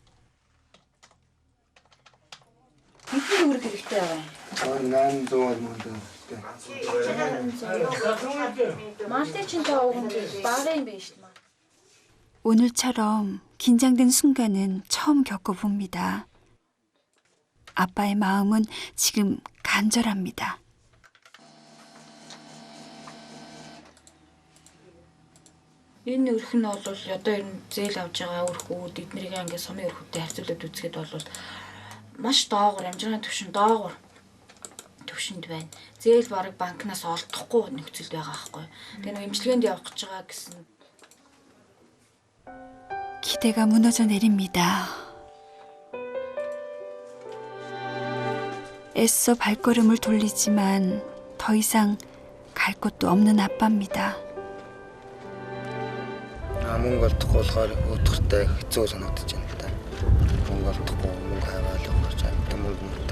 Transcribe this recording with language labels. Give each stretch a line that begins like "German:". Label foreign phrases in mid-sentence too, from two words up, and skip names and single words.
Korean: 나는 좋아하는 건데. 오늘처럼 긴장된 순간은 처음 겪어봅니다. 아빠의 마음은 지금 간절합니다.
Mongolian: Энэ өрх нь бол одоо энэ зээл авж байгаа өрхүүд эднэрийг ингээд сумын өрхүүдтэй харьцуулаад үзэхэд бол маш доогуур амжиргааны төвшөнд байна. Зээл бараг банкнаас олдохгүй нөхцөлд байгаа байхгүй. Тэгээ нэг эмчилгээнд явах гэж байгаа гэсэн.
Korean: 기대가 무너져 내립니다. 애써 발걸음을 돌리지만 더 이상 갈 곳도 없는 아빠입니다.
Mongolian: Мөнгө олдохгүй болохоор өдөртэй хэцүү санагдаж байна л да. Мөнгө олдохгүй мөнгө хайвал явах гэж байна. Мөнгө мөртэй.